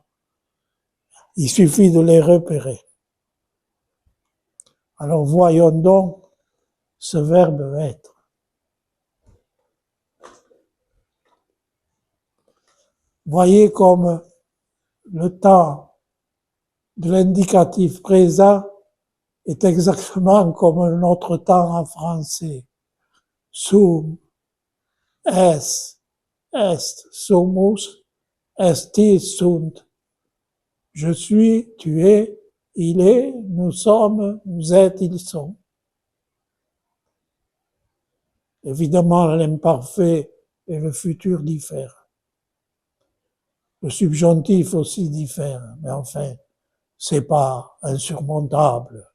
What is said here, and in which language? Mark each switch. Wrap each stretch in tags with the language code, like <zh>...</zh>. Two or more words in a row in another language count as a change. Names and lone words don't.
<fr>Il suffit de les repérer. Alors voyons donc ce verbe être. Voyez comme le temps de l'indicatif présent est exactement comme notre temps en français.</fr> <la>Sum, es, est, sumus, esti, sunt.</la> <fr>Je suis, tu es, il est, nous sommes, vous êtes, ils sont. Évidemment, l'imparfait et le futur diffèrent. Le subjonctif aussi diffère, mais enfin, c'est pas insurmontable.</fr>